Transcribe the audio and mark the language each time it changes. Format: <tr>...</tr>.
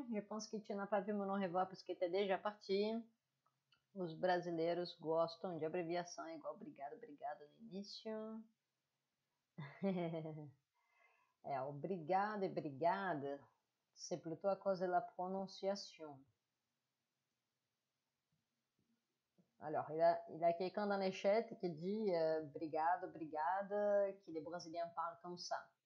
<fr>Je pense que tu n'as pas vu mon au revoir parce que tu es déjà parti.</fr> <pt>Os brasileiros gostam de abreviação igual obrigado, obrigado no início.</pt> <fr>Obrigado et brigade, c'est plutôt à cause de la prononciation. Alors, il y a quelqu'un dans les chats qui dit brigado, brigade, que les Brésiliens parlent comme ça.</fr>